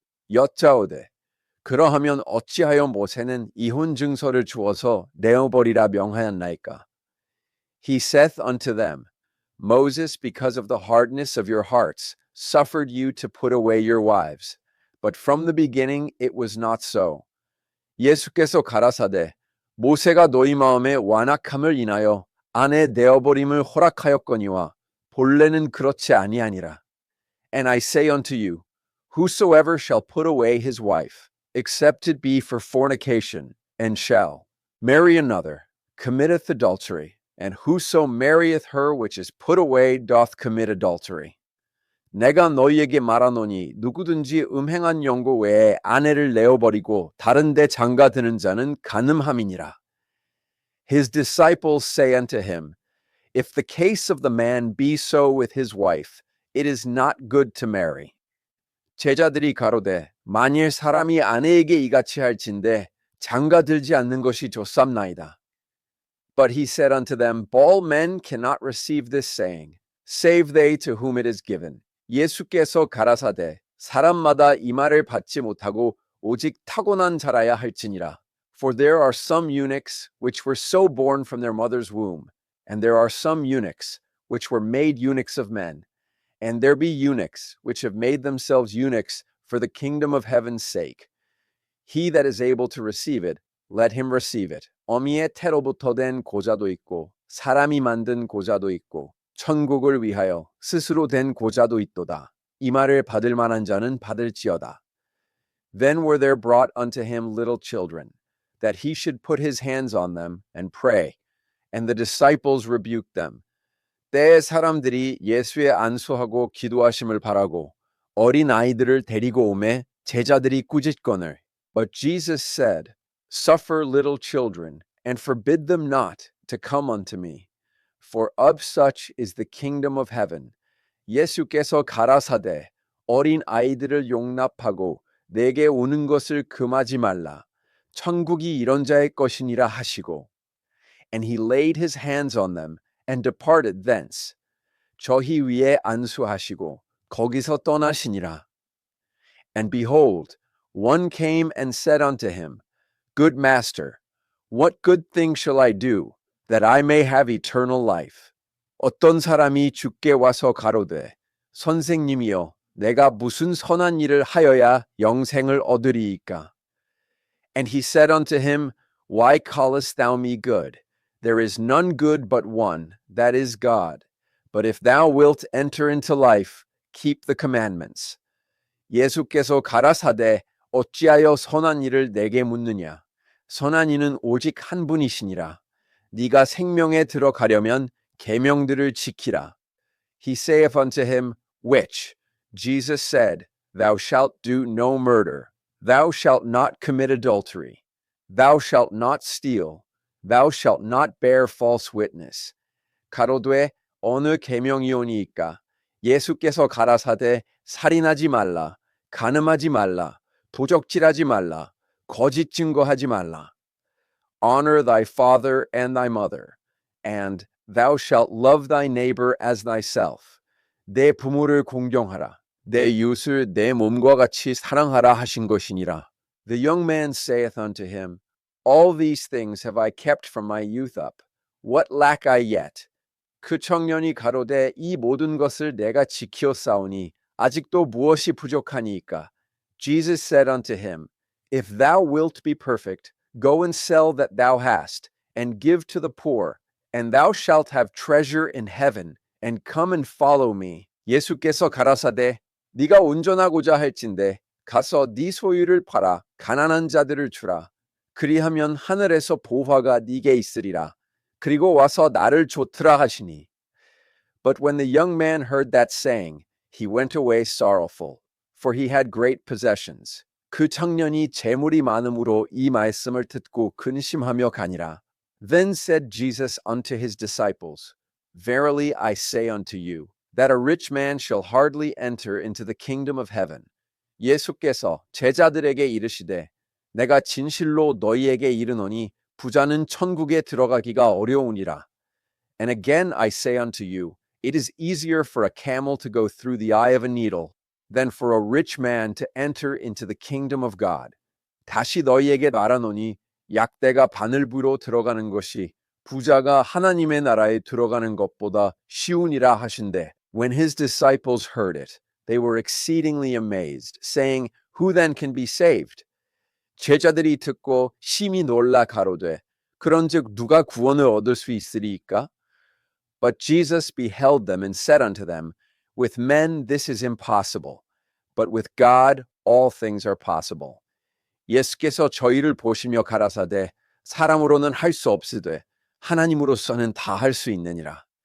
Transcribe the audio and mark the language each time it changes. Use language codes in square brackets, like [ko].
[ko] 여짜오되 그러하면 어찌하여 모세는 이혼 증서를 주어서 내어버리라 명하였나이까? [en] He saith unto them, Moses, because of the hardness of your hearts, suffered you to put away your wives, but from the beginning it was not so. [ko] 예수께서 가라사대 모세가 너희 마음에 완악함을 인하여 아내 내어버림을 허락하였거니와 본래는 그렇지 아니하니라. [en] And I say unto you, whosoever shall put away his wife, except it be for fornication, and shall marry another, committeth adultery, and whoso marrieth her which is put away doth commit adultery. [ko] 내가 너희에게 말하노니 누구든지 음행한 연고 외에 아내를 내어버리고 다른 데 장가드는 자는 간음함이니라. [en] His disciples say unto him, If the case of the man be so with his wife, it is not good to marry. [ko] 제자들이 가로되 만일 사람이 아내에게 이같이 할진대 장가들지 않는 것이 좋삼나이다. [en] But he said unto them, All men cannot receive this saying, save they to whom it is given. [ko] 예수께서 가라사대 사람마다 이 말을 받지 못하고 오직 타고난 자라야 할지니라. [en] For there are some eunuchs which were so born from their mother's womb, and there are some eunuchs which were made eunuchs of men, and there be eunuchs which have made themselves eunuchs for the kingdom of heaven's sake. He that is able to receive it, let him receive it. [ko] 어미의 태로부터 된 고자도 있고 사람이 만든 고자도 있고 천국을 위하여 스스로 된 고자도 있도다. 이 말을 받을 만한 자는 받을지어다. [en] Then were there brought unto him little children, that he should put his hands on them and pray. And the disciples rebuked them. [ko] 때에 사람들이 예수의 안수하고 기도하심을 바라고 어린 아이들을 데리고 오매 제자들이 꾸짖거늘. [en] But Jesus said, Suffer little children, and forbid them not to come unto me. For of such is the kingdom of heaven. [ko] 예수께서 가라사대 어린 아이들을 용납하고 내게 오는 것을 금하지 말라. 천국이 이런 자의 것이니라 하시고. [en] And he laid his hands on them and departed thence. [ko] 저희 위에 안수하시고 거기서 떠나시니라. [en] And behold, one came and said unto him, Good master, what good thing shall I do, that I may have eternal life? [ko] 어떤 사람이 주께 와서 가로되, 선생님이여, 내가 무슨 선한 일을 하여야 영생을 얻으리이까? [en] And he said unto him, Why callest thou me good? There is none good but one, that is God. But if thou wilt enter into life, keep the commandments. [ko] 예수께서 가라사대 어찌하여 선한 일을 내게 묻느냐? 선한 이는 오직 한 분이시니라. 네가 생명에 들어가려면 계명들을 지키라. [en] He saith unto him, Which? Jesus said, Thou shalt do no murder. Thou shalt not commit adultery. Thou shalt not steal. Thou shalt not bear false witness. [ko] 가로되 어느 계명이오니이까? 예수께서 가라사대 살인하지 말라, 간음하지 말라, 도적질하지 말라, 거짓 증거하지 말라. [en] Honor thy father and thy mother, and thou shalt love thy neighbor as thyself. [ko] 내 부모를 공경하라. 내 이웃을 내 몸과 같이 사랑하라 하신 것이니라. [en] The young man saith unto him, All these things have I kept from my youth up. What lack I yet? [ko] 그 청년이 가로되 이 모든 것을 내가 지키었사오니 아직도 무엇이 부족하니이까? [en] Jesus said unto him, If thou wilt be perfect, go and sell that thou hast, and give to the poor, and thou shalt have treasure in heaven, and come and follow me. [ko] 예수께서 가라사대 네가 온전하고자 할진대 가서 네 소유를 팔아 가난한 자들을 주라. 그리하면 하늘에서 보화가 네게 있으리라. 그리고 와서 나를 좇으라 하시니. [en] But when the young man heard that saying, he went away sorrowful, for he had great possessions. [ko] 그 청년이 재물이 많음으로 이 말씀을 듣고 근심하며 가니라. [en] Then said Jesus unto his disciples, Verily I say unto you, that a rich man shall hardly enter into the kingdom of heaven. [ko] 예수께서 제자들에게 이르시되, 내가 진실로 너희에게 이르노니 부자는 천국에 들어가기가 어려우니라. [en] And again I say unto you, it is easier for a camel to go through the eye of a needle than for a rich man to enter into the kingdom of God. [ko] 다시 너희에게 말하노니 약대가 바늘부로 들어가는 것이 부자가 하나님의 나라에 들어가는 것보다 쉬우니라 하신대. [en] When his disciples heard it, they were exceedingly amazed, saying, Who then can be saved? [ko] 제자들이 듣고 심히 놀라 가로되, 그런즉 누가 구원을 얻을 수 있으리이까? [en] But Jesus beheld them and said unto them, With men this is impossible, but with God all things are possible. [ko] 예수께서 저희를 보시며 가라사대, 사람으로는 할 수 없으되 하나님으로서는 다 할 수 있느니라.